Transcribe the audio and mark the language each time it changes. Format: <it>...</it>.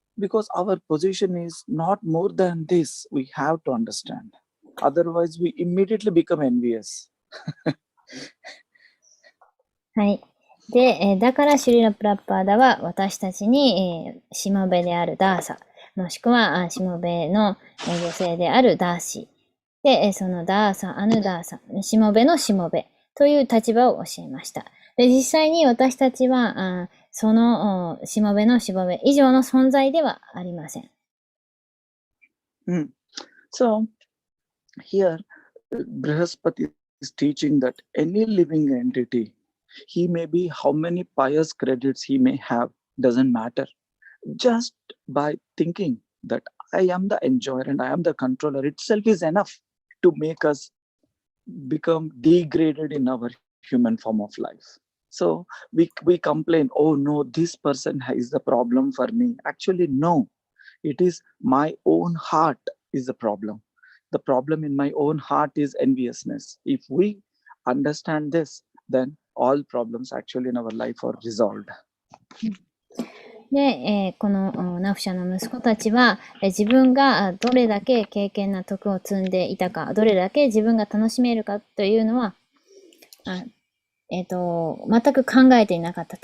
<en>Because our position is not more than this, we have to understand. Otherwise, we immediately become envious.</en> <ja>はい。で、だからシュリラ・プラッパーダは私たちに、しもべであるダーサ、もしくはしもべの女性であるダーシー。で、そのダーサ、アヌダーサ、しもべのしもべという立場を教えました。で、実際に私たちは、そのしもべのしもべ以上の存在ではありません。</ja> <en>So, here, Brihaspati is teaching that any living entity, he may be how many pious credits he may have, doesn't matter. Just by thinking that I am the enjoyer and I am the controller itself is enough to make us become degraded in our human form of life. So we complain, oh no, this person is the problem for me. Actually, no, it is my own heart is the problem. The problem in my own heart is enviousness. If we understand this, then all problems actually in our life are resolved.</en> <ja>で、このナフシャの息子たちは、自分がどれだけ敬虔な徳を積んでいたか、どれだけ自分が楽しめるかというのは、全く考えていなかった。</ja>